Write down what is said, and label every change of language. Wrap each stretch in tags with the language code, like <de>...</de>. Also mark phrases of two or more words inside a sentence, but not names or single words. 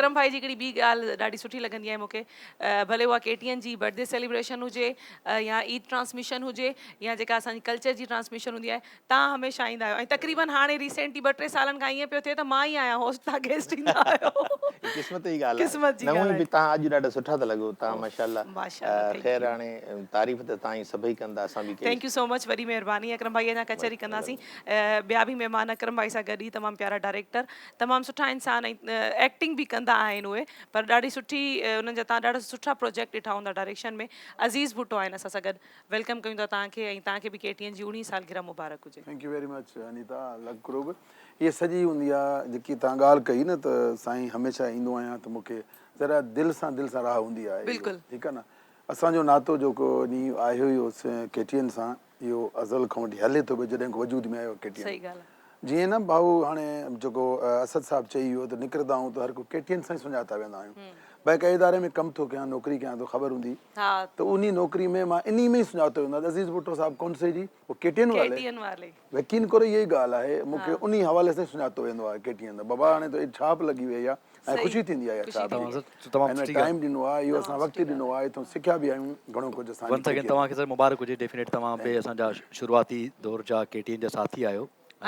<sd>अकरम भाई जी हिकिड़ी ॿी ॻाल्हि ॾाढी सुठी लॻंदी आहे मूंखे। भले उहा KTN जी</sd> <en>birthday celebration</en> <sd>हुजे या ईद ट्रांसमिशन हुजे या जेका असांजी कल्चर जी ट्रांसमिशन हूंदी आहे, तव्हां हमेशह ईंदा आहियो। ऐं तक़रीबन हाणे रिसेंटली 2-3 सालनि खां ईअं पियो थिए त मां ई आहियां होस्ट, तव्हां गेस्ट ईंदा आहियो। हीअ क़िस्मत जी ॻाल्हि आहे। क़िस्मत जी न हूअं ॻाल्हि बि आहे। तव्हां अॼु ॾाढा सुठा था लॻो। तव्हां ओह, माशाल्लाह</sd> <en>माशाल्लाह, थैंक</en> <sd>ख़ैर</sd> <en>यू।</en> <sd>हाणे तारीफ़ त तव्हां ई सभई कंदा, असां बि कई।</sd> <en>thank you so much,</en> <sd>वॾी महिरबानी अकरम भाई। अञा कचहरी कंदासीं। ॿिया बि महिमान अकरम भाई सां गॾु ई तमामु प्यारा डायरेक्टर, तमामु सुठा इंसान ऐं एक्टिंग बि कंदा आहिनि उहे, पर ॾाढी सुठी उन्हनि जा तव्हां ॾाढा सुठा प्रोजेक्ट ॾिठा हूंदा डायरेक्शन में। अज़ीज़ भुट्टो आहिनि असां सां गॾु। वेलकम कयूं था तव्हांखे ऐं तव्हांखे बि KTN जी 19 सालगिरह मुबारक हुजे।</sd> <en>thank you very much Aneeta,</en> <sd>लख करोड़। इहा सॼी हूंदी आहे जेकी तव्हां ॻाल्हि कई न, त साईं हमेशह ईंदो आहियां त मूंखे ज़रा दिलि सां राह हूंदी आहे इहो, बिल्कुलु। ठीकु आहे न। असांजो नातो जेको ॾींहुं आहे हुयो KTN सां, इहो अज़ल खां वठी हले थो पियो जॾहिं खां वजूद में आयो KTN। सही ॻाल्हि जीअं न भाऊ हाणे जेको असद साहिबु चई वियो त निकिरंदा आहियूं त हर को KTN सां ई सुञाता वेंदा आहियूं। आहे। भई कंहिं इदारे में कमु थो कयां, नौकिरी कयां थो, ख़बर हूंदी हा, त उन नौकिरी में मां इन में ई सुञातो वेंदो आहे।</sd> <ur>عزیز بھٹو صاحب کون سے جی، وہ KTN والے. KTN والے.</ur> <sd>यकीन करो इहा ई ॻाल्हि आहे, हा, मूंखे उन हवाले सां सुञातो वेंदो आहे KTN। बाबा हाणे त छाप लॻी वई आहे ऐं सही, ख़ुशी थींदी आहे इहा ख़ुशी छाप जी। थींदी तमामु आहे। तमामु हिन में सुठी ॻाल्हि। टाइम ॾिनो आहे, इहो असां तमामु सुठी वक़्तु ॻाल्हि ॾिनो आहे। आहे, हितां सिखिया बि आहियूं घणो कुझु असांजी</sd> <en>once again</en> <sd>KTN तव्हांखे में। सर मुबारक हुजे। डेफिनेट तव्हां बि</sd> <en>thank you.</en> <sd>असांजा शुरूआती दौर जा KTN जा साथी आहियो ऐं</sd>